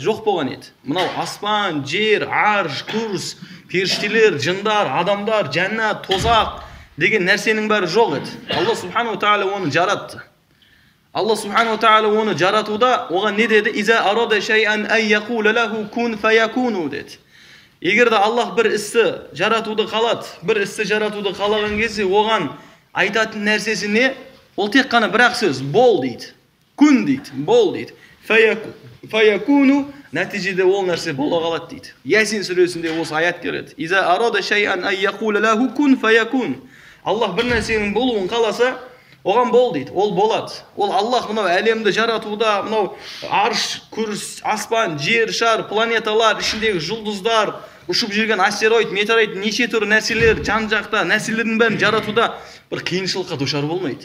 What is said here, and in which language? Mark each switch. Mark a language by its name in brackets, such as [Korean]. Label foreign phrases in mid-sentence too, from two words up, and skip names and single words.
[Kazakh] Жоқ болған еді. Мынау аспан, жер, арш, күрс, періштелер, жындар, адамдар, жәннат, тозақ деген нәрсенің бәрі жоқ еді. [Arabic] الله سبحانه وتعالى [Kazakh] оны жаратты. [Arabic] الله سبحانه وتعالى [Kazakh] оны жаратуда оған не деді? [Arabic] إذا أراد شيئا أن يقول له كن فيكون деді. [Kazakh] Егер де Аллах бір істі жаратуды қалаған кезде оған айтатын нәрсесі не? Ол тек қана бір-ақ сөз, бол дейді. Күн дейді, бол дейді. Фаякуну, нәтижеде ол нәрсе бола қалады дейді. Ясин сүресінде осы аят келеді. [Arabic] إذا أراد شيئا أن يقول له كن فيكون. [Kazakh] Аллах бір нәрсенің болуын қаласа, оған бол дейді, ол болады. Ол Аллах мынау әлемді жаратуда, мынау арш, күрс, аспан, жер, шар, планеталар, ішіндегі жұлдыздар, ұшып жүрген астероид, метеорит, неше түрлі нәрселер, жан-жақта нәрселердің бәрін жаратуда бір қиыншылыққа душар болмайды.